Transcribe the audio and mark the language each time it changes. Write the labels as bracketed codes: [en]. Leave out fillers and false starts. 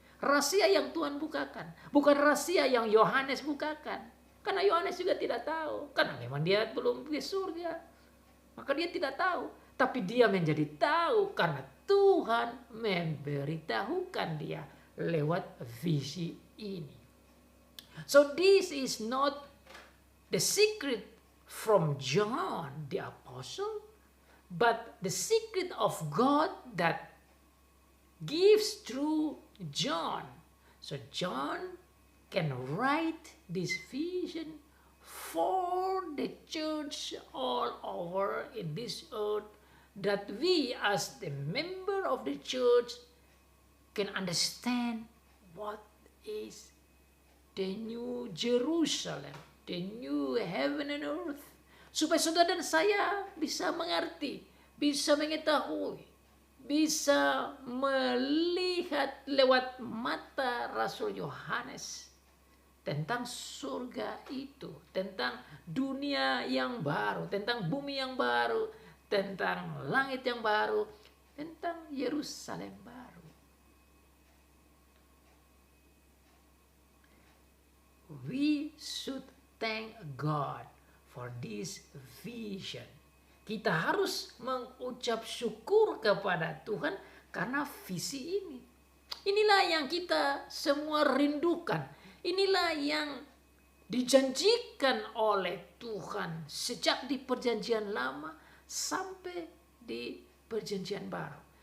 [id] Rahasia yang Tuhan bukakan. Bukan rahasia yang Yohanes bukakan. Karena Yohanes juga tidak tahu. Karena memang dia belum di surga. Maka dia tidak tahu. Tapi dia menjadi tahu karena Tuhan memberitahukan dia lewat visi ini. [en] So this is not the secret from John the Apostle, but the secret of God that gives through John. So John can write this vision for the church all over in this earth, that we as the member of the church can understand what is the New Jerusalem, the new heaven and earth. [id] Supaya saudara dan saya bisa mengerti, bisa mengetahui, bisa melihat lewat mata Rasul Yohanes tentang surga itu, tentang dunia yang baru, tentang bumi yang baru, tentang langit yang baru, tentang Yerusalem baru. [en] We should thank God for this vision. [id] Kita harus mengucap syukur kepada Tuhan karena visi ini. Inilah yang kita semua rindukan. Inilah yang dijanjikan oleh Tuhan sejak di perjanjian lama sampai di perjanjian baru.